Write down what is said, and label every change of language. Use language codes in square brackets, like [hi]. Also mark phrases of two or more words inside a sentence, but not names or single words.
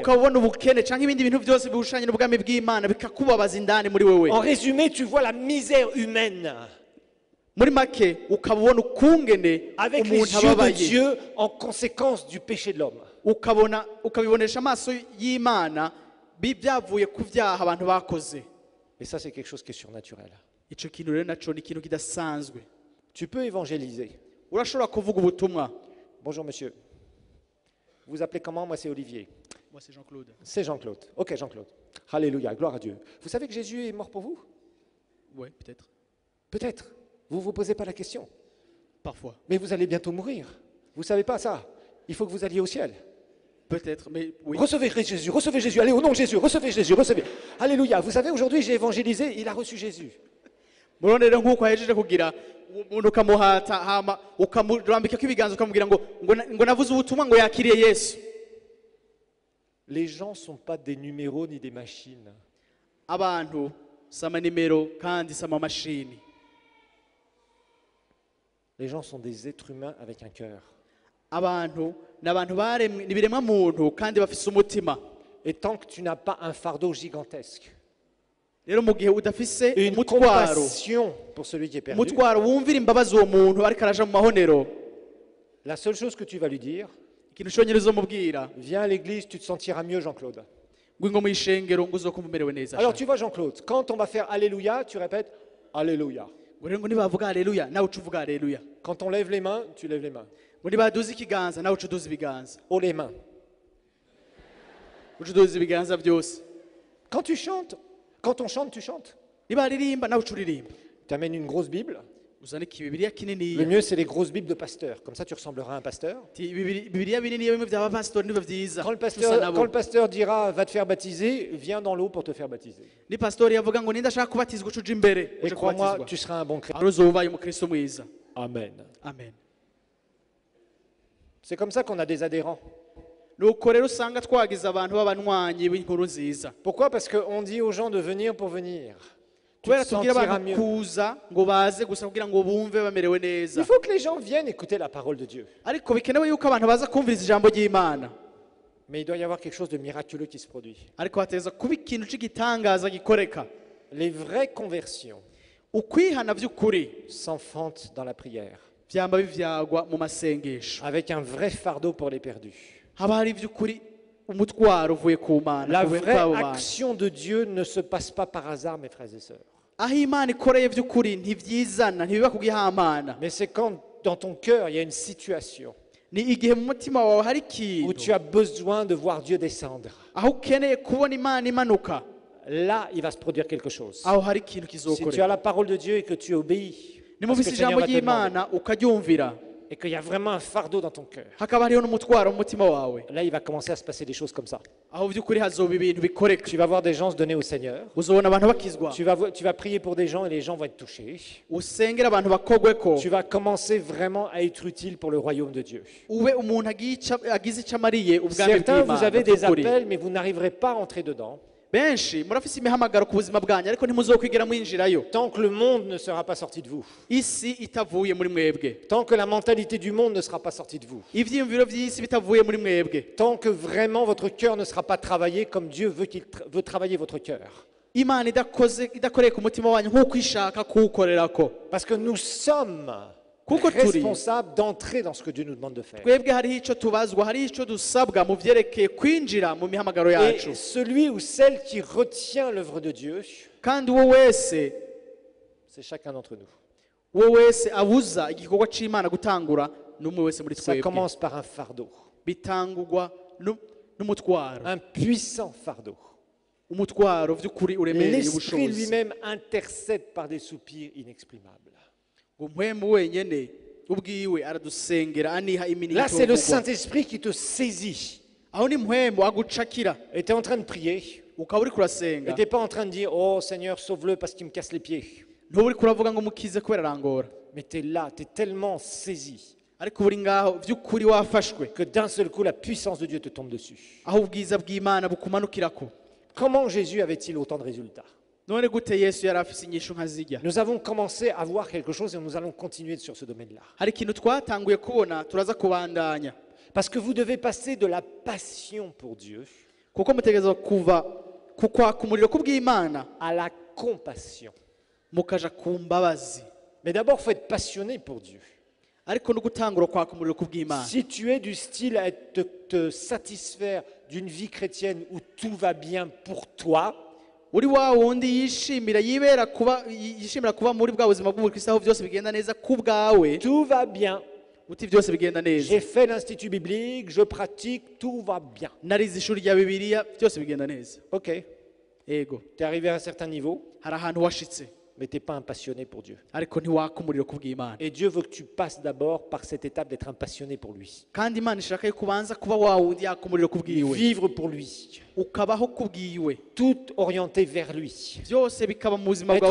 [rn] ukabona ubukene canke ibindi bintu vyose bihushanye n'ubwami bw'imana bikakubabaza indani muri wewe [fr] En résumé, tu vois la misère humaine [rn] muri make ukabona ukungene [fr] avec les [rn] umuntu [fr] yeux de [rn] ababaye [fr] Dieu en conséquence du péché de l'homme. [rn] ukabibonesha amaso y'imana byavuye ku vyaha abantu bakoze [fr] Et ça, c'est quelque chose qui est surnaturel. [rn] ico kintu rero naco ni ikintu kidasanzwe [fr] Tu peux évangéliser. [rn] urashobora kuvuga ubutumwa. [fr] Bonjour monsieur. Vous vous appelez comment? Moi c'est Olivier. Moi c'est Jean-Claude. C'est Jean-Claude. Ok Jean-Claude. Alléluia, gloire à Dieu. Vous savez que Jésus est mort pour vous? Ouais, peut-être. Peut-être. Vous ne vous posez pas la question. Parfois. Mais vous allez bientôt mourir. Vous ne savez pas ça. Il faut que vous alliez au ciel. Peut-être, mais oui. Recevez Jésus, recevez Jésus. Allez, au nom de Jésus, recevez Jésus, recevez. Alléluia. Vous savez, aujourd'hui j'ai évangélisé, il a reçu Jésus. [rn] Murone rero nkuko ahejeje kugira umuntu ukamuhata hama ukamurambika ibiganza ukamubwira ngo navuze ubutumwa ngo yakiriye Yesu. [fr] Les gens ne sont pas des numéros ni des machines. [rn] Abantu sama nimero kandi sama mashini. [fr] Les gens sont des êtres humains avec un cœur. [rn] Abantu n'abantu baremwe nibiremwa muntu kandi bafise umutima. [fr] Et tant que tu n'as pas un fardeau gigantesque, [rn] Rero mu gihe udafise [fr] une [rn] umutwaro [fr] compassion pour celui qui est perdu, [rn] umutwaro wumvira imbabazi uwo muntu ariko araja mu mahonero, [fr] la seule chose que tu vas lui dire, [rn] ikintu shonyereza umubwira [fr] viens à l'église, tu te sentiras mieux Jean-Claude. [rn] ngo mu ishengero ngo uzokumva umerewe neza. [fr] Alors tu vois Jean-Claude, quand on va faire Alléluia, tu répètes Alléluia. [rn] ngo rero ngo nibavuga haleluya nawe uca uvuga haleluya. [fr] Quand on lève les mains, tu lèves les mains. [rn] ngo nibaduza ikiganza nawe uca uduza ibiganza. [fr] Haut les mains. [rn] uca uduza ibiganza byose. [fr] Quand tu chantes, quand on chante, tu chantes. [rn] Nibaririmba nawe uca uririmba. [fr] Tu amènes une grosse Bible. [rn] uzana ikibibiliya [fr] Le [rn] kinini. [fr] mieux, c'est les grosses Bibles de pasteurs. Comme ça, tu ressembleras à un pasteur. [rn] Bibiliya binini bimwe by'abapasitori nibyo byiza. [fr] Quand [rn] Tusa nabo. [fr] le pasteur dira va te faire baptiser, viens dans l'eau pour te faire baptiser. [rn] ni pastori yavuga ngo ninda ashaka kubatizwa uca uja imbere [fr] Et [rn] uje [fr] crois-moi, [rn] kubatizwa. [fr] tu seras un bon chrétien. [rn] Hano uzobaye umukristo mwiza. [fr] Amen. [rn] Amen. [fr] C'est comme ça qu'on a des adhérents. [rn] nuko rero usanga twagize abantu b'abanywanyi b'inkuru nziza. [fr] Pourquoi? Parce qu'on dit aux gens de venir pour venir. Tu [rn] kubera [fr] te [rn] tubwira [fr] sentiras [rn] abantu [fr] mieux. [rn] kuza ngo baze gusa kugira ngo bumve bamerewe neza. [fr] Il faut que les gens viennent écouter la parole de Dieu. [rn] ariko bikenewe yuko abantu baza kumviriza ijambo ry'Imana. [fr] Mais il doit y avoir quelque chose de miraculeux qui se produit. [rn] ariko hateza kuba ikintu cy'igitangaza gikoreka. [fr] Les vraies conversions [rn] Ukwihana by'ukuri [fr] s'enfantent dans la prière, [rn] byamba bivyagwa mu masengesho, [fr] avec un vrai fardeau pour les perdus. [rn] haba hari by'ukuri umutwaro uvuye ku Mana [fr] La [rn] ku [fr] vraie [rn] babo bantu. [fr] action de Dieu ne se passe pas par hasard, mes frères et sœurs. [rn] Aho Imana ikoreye by'ukuri ntivyizana ntibiba kugihamana, [fr] Mais c'est quand dans ton cœur il y a une situation [rn] ni igihe mu mutima wawe hari [fr] où [rn] ikintu [fr] tu as besoin de voir Dieu descendre. [rn] aho ukeneye kubona Imana imanuka, [fr] Là, il va se produire quelque chose. [rn] aho hari ikintu [fr] Si tu [rn] kizokoreka. [fr] as la parole de Dieu et que tu obéis, à ce que [rn] Nimuvise [fr] le Seigneur [rn] ijambo [fr] va te demander, [rn] ry'Imana ukaryumvira, [fr] et qu'il y a vraiment un fardeau dans ton cœur, [rn] hakaba hariho n'umutwaro mu mutima wawe, [fr] là, il va commencer à se passer des choses comme ça. [rn] aho by'ukuri hazoba ibintu bikoreka. [fr] Tu vas voir des gens se donner au Seigneur. [rn] Uzobona abantu bakizwa, [fr] Tu vas prier pour des gens et les gens vont être touchés. [rn] usengera abantu bakogweko, [fr] Tu vas commencer vraiment à être utile pour le royaume de Dieu. [rn] ube umuntu agize icyo amariye ubwami [fr] Certains, vous avez des [rn] by'Imana. [fr] appels, mais vous n'arriverez pas à entrer dedans [rn] Benshi murafise imihamagaro ku buzima bwanyu, ariko ntimuzokwigera mwinjirayo [fr] tant que le monde ne sera pas sorti de vous, [rn] isi itavuye muri mwebwe, [fr] tant que la mentalité du monde ne sera pas sortie de vous, [rn] ivyiyumviro by'isi bitavuye muri mwebwe, [fr] tant que vraiment votre cœur ne sera pas travaillé comme Dieu veut veut travailler votre cœur. [rn] Imana idakoreye ku mutima wanyu nk'uko ishaka kuwukorerako. [fr] Parce que nous sommes [rn] Kuko turi [fr] responsables d'entrer dans ce que Dieu nous demande de faire. [rn] twebwe hariho icyo tubazwa, hariho icyo dusabwa mu vyerekeye kwinjira mu mihamagaro yacu, [fr] Et celui ou celle qui retient l'œuvre de Dieu, [rn] kandi uwo wese [fr] c'est chacun d'entre nous. [rn] abuza igikorwa c'Imana gutangura n'umwe wese muri [fr] Ça [rn] twebwe. [fr] commence par un fardeau, [rn] Bitangurwa n'umutwaro, [fr] un puissant fardeau. [rn] umutwaro vy'ukuri uremereye [fr] L'Esprit [rn] ubushobozi. [fr] lui-même intercède par des soupirs inexprimables. [rn] Ngo mpwemu wenyene ubwiwe aradusengera aniha [fr] Là, [rn] iminigito [fr] c'est le [rn] yokugwa. [fr] Saint-Esprit qui te saisit. [rn] Aho ni mpwemu agucakira, [fr] Et tu es en train de prier. [rn] ukaba uri [fr] Et [rn] kurasenga, [fr] tu n'es pas en train de dire, oh Seigneur, sauve-le parce qu'il me casse les pieds. [rn] ntuba uri kuravuga ngo mukize kubera arangora, [fr] Mais tu es là, tu es tellement saisi [rn] ariko uri ngaho vy'ukuri wafashwe, [fr] que d'un seul coup, la puissance de Dieu te tombe dessus. [rn] aho ubwiza bw'Imana bukumanukirako. [fr] Comment Jésus avait-il autant de résultats? [rn] None gute Yesu yari afise inyishu nka zirya? [fr] Nous avons commencé à voir quelque chose et nous allons continuer sur ce domaine-là. [rn] Hari ikintu twatanguye kubona turaza kubandanya, [fr] Parce que vous devez passer de la passion pour Dieu [rn] kuko mutegerezwa kuva kukwaka umuriro kubw'Imana [fr] à la compassion. [rn] mukaja ku mbabazi, [fr] Mais d'abord, il faut être passionné pour Dieu. [rn] ariko no gutangura kwaka umuriro kubw'Imana. [fr] Si tu es du style à te satisfaire d'une vie chrétienne où tout va bien pour toi, [rn] Uri wa wundi yishimira kuba muri bwa buzima bw'ubukristo aho byose bigenda neza ku bwawe, [fr] tout va bien. [rn] uti byose bigenda neza, [fr] J'ai fait l'institut biblique, je pratique, tout va bien. [rn] narize ishuri rya Bibiliya, byose bigenda neza. [fr] Ok, [rn] Ego, [fr] tu es arrivé à un certain niveau, [rn] hari ahantu washitse, [fr] mais tu n'es pas un passionné pour Dieu. [rn] ariko ntiwaka umuriro kubw'Imana. [fr] Et Dieu veut que tu passes d'abord par cette étape d'être un passionné pour lui. [rn] Kandi Imana ishaka yuko ubanza kuba wa wundi yaka umuriro kubwiwe, [fr] Vivre pour lui, [rn] ukabaho kubwiwe, [fr] tout orienté vers lui. [rn] byose bikaba mu buzima bwawe